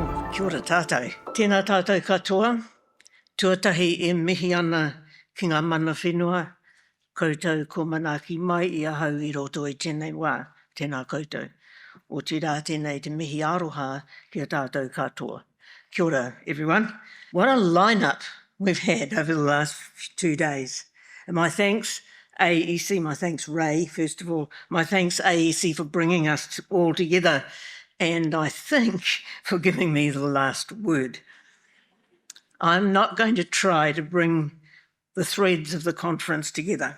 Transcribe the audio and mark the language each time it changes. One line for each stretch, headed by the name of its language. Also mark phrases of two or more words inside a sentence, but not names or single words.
Māori: Kia ora tātou. Tēnā tātou katoa. Tuatahi e mihi ana ki ngā mana whenua. Koutou ko manaaki mai I ahau I roto I tēnei wā. Tēnā koutou. O te rā tēnei te mihi aroha ki a tātou katoa. Kia ora,
English: everyone. What a lineup we've had over the last 2 days. And my thanks, AEC, my thanks, Ray, first of all. My thanks, AEC, for bringing us all together. And I think for giving me the last word. I'm not going to try to bring the threads of the conference together.